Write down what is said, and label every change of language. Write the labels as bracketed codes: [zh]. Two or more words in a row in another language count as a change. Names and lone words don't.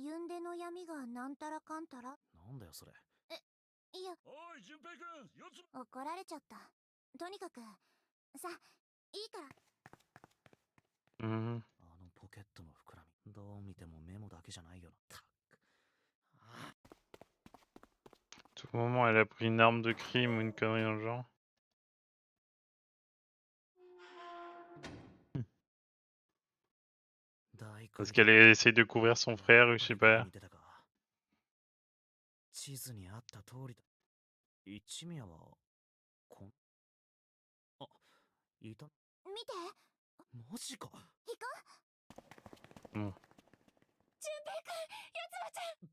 [ja] ユンデの闇がなんたらかんたら。なんだよそれ。いや、おい、淳平君、四つ葉。怒られちゃった。とにかくさ、いいから。 Mhm. あのポケットの膨らみ。どう見てもメモだけじゃないよな。たく。ああ。 [fr] À tout moment, elle a pris une arme de crime ou une connerie dans le genre. Parce qu'elle essaye de couvrir son frère, je sais pas. [ja] 地図にあった通りだ。一宮はこん、あ、いた。見て。マジか。行こうん。う。淳平くん、やつばちゃん。